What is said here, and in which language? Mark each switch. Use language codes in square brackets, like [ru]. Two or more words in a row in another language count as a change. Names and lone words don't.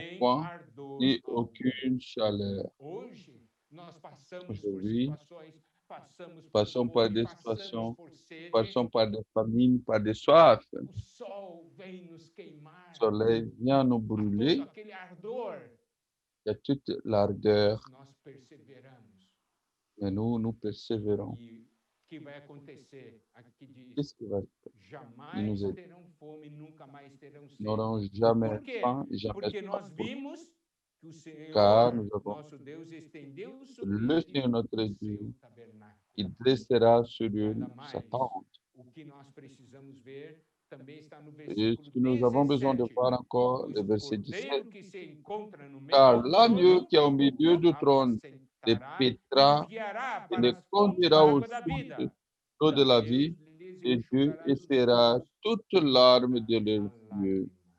[pt] nem [fr] point, [pt] ardor [fr] ni [pt] algum. [fr] aucune chaleur. [pt] Hoje, nós passamos por [fr] Aujourd'hui, [pt] situações, passamos por [fr] passons par [pt] fome, [fr] des [pt] passamos [fr] situations, [pt] por sede, [fr] passons par des famines, par des soifs. [pt] o sol vem nos queimar, [fr] Le soleil vient nous [pt] há todo [fr] brûler, [pt] aquele ardor, [fr] il y a toute l'ardeur, [pt] mas nós perseveramos. [fr] mais nous persévérons. [pt] E o que vai acontecer? Aqui diz: [fr] Qu'est-ce qui va Il [pt] jamais [fr] nous aide. [pt] terão fome, nunca mais terão [fr] Nous [pt] sede. [fr] n'aurons jamais [pt] Por quê? [fr] faim, jamais [pt] Porque [fr] soif. [pt] nós vimos [fr] car nous avons le Seigneur notre Dieu, il dressera sur eux sa tente. Et ce que nous avons besoin de voir encore, le verset 17, car l'agneau qui est au milieu du trône les pétera et les conduira aux sources d'eau de la vie, et Dieu essaiera toute larme de leurs yeux.